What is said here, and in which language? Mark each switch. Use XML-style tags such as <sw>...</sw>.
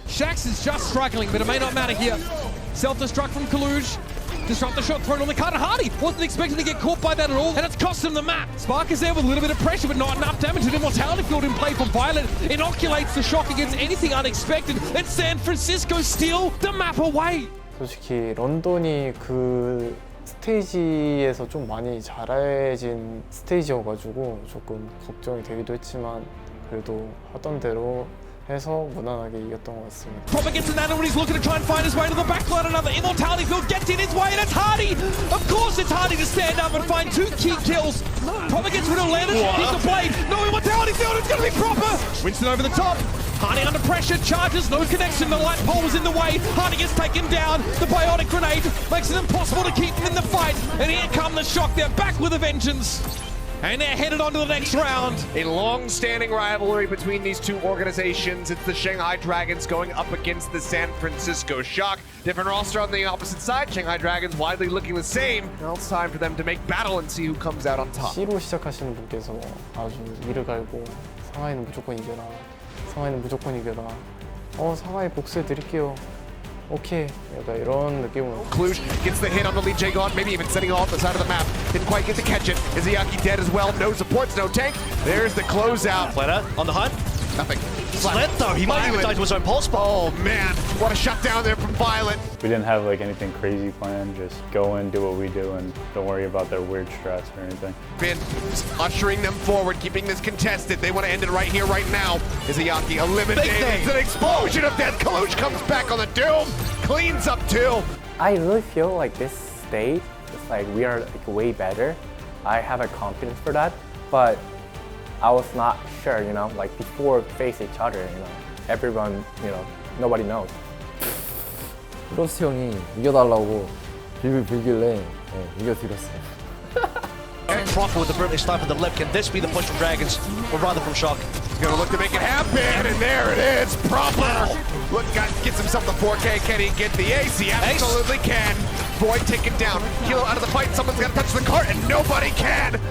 <en>Shax is just struggling, but it may not matter here. Self-destruct from Kaluj. Disruptor shot thrown on the card. Hardy wasn't expecting to get caught by that at all, and it's cost him the map. Spark is there with a little bit of pressure, but not enough damage. An immortality field in play from Violet inoculates the Shock against anything unexpected, and San Francisco steal the map away.</en> <ko>솔직히 런던이 그 스테이지에서 좀 많이 잘해진 스테이지여가지고 조금 걱정이 되기도 했지만 그래도 하던 대로 해서 무난하게 이겼던 것 같습니다.</ko> <en>Proper gets an when he's looking to try and find his way to the backline. Another immortality field gets in his way, and it's Hardy. Of course, it's Hardy to stand up and find 2 key kills. Proper gets rid of Landon. He's the blade. No immortality field. It's going to be Proper. Winston over the top. Hardy under pressure, charges, no connection, the light pole was in the way. Hardy gets taken down, the biotic grenade makes it impossible to keep them in the fight. And here come the Shock, they're back with a vengeance. And they're headed on to the next round. A long-standing rivalry between these two organizations. It's the Shanghai Dragons going up against the San Francisco Shock. Different roster on the opposite side. Shanghai Dragons widely looking the same. Now it's time for them to make battle and see who comes out on top.</en> <ko>C로 시작하시는 분께서 아주 이를 갈고 상하이는 무조건 이겨라. 상하이는 무조건 이겨라. 상하이 복수해 드릴게요. Okay, 약간 이런 느낌으로.</ko> <en>Kluge gets the hit on the lead Jagon, maybe even setting off the side of the map. Didn't quite get to catch it. Izayaki dead as well. No supports, no tank. There's the closeout. Planner on the hunt. Nothing. Sled though, he might even die to his own pulse bomb. Oh man, what a shutdown there from Violet. We didn't have like anything crazy planned. Just go in, do what we do, and don't worry about their weird strats or anything. Finn ushering them forward, keeping this contested. They want to end it right here, right now. Izayaki eliminated. It's an explosion of death. Kalush comes back on the Doom, cleans up 2. I really feel like this stage is like we are like way better. I have a confidence for that, but I was not sure, you know, like before face each other, you know, everyone, you know, nobody knows.</en> <ko>프로스트 형이 이겨달라고 빌빌 빌길래 이겨드렸어요.</ko> <en>Proper with the British sniper on the left. Can this be the push from Dragons, or rather from Shock? He's gonna look to make it happen, and there it is, Proper. Look, gets himself the 4K. Can he get the ace? He absolutely can. Void taken down. Kilo out of the fight. Someone's got to touch the cart, and nobody can.</en>